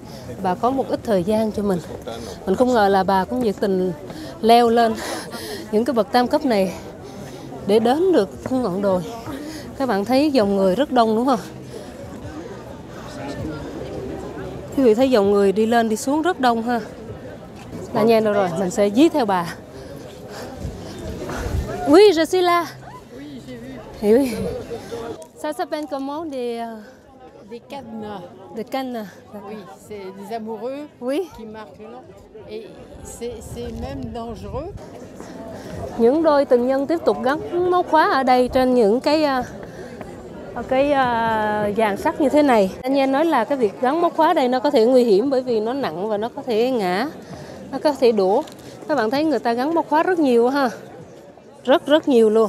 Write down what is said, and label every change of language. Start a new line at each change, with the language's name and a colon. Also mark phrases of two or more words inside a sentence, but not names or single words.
Vietnamese: Bà có một ít thời gian cho mình. Mình không ngờ là bà cũng nhiệt tình leo lên những cái bậc tam cấp này để đến được cái ngọn đồi. Các bạn thấy dòng người rất đông đúng không? Quý vị thấy dòng người đi lên đi xuống rất đông ha. Là nhanh đâu rồi, mình sẽ dí theo bà.
French: Oui, je suis là. Oui. Ça s'appelle comment des cadenas. Des cadenas. Oui, c'est des amoureux qui marquent le nom. Et c'est même dangereux.
Vietnamese: Những đôi tình nhân tiếp tục gắn móc khóa ở đây trên những cái dàn sắt như thế này. Anh em nói là cái việc gắn móc khóa đây nó có thể nguy hiểm bởi vì nó nặng và nó có thể ngã, nó có thể đổ. Các bạn thấy người ta gắn móc khóa rất nhiều ha, rất nhiều luôn.